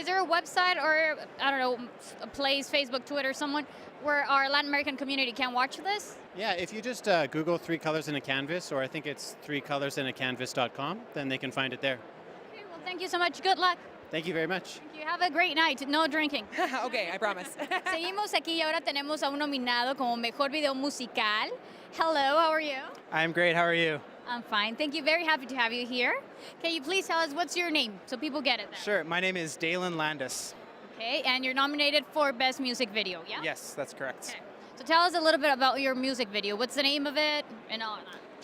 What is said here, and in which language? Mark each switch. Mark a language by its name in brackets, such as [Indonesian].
[English] Is there a website or, I don't know, a place, Facebook, Twitter, someone where our Latin American community can watch this? Yeah, if you just Google Three Colors in a Canvas, or I think it's threecolorsinAcanvas.com, then they can find it there. Okay, well, thank you so much. Good luck. Thank you very much. Thank you. Have a great night. No drinking. Okay, I promise. [Spanish] Seguimos aquí y ahora tenemos a un nominado como Mejor Video Musical. [English] Hello, how are you? I'm great. How are you? I'm fine. Thank you. Very happy to have you here. Can you please tell us what's your name so people get it? Then? Sure. My name is Dalen Landis. Okay, and you're nominated for Best Music Video, yeah? Yes, that's correct. Okay. So tell us a little bit about your music video. What's the name of it and all that?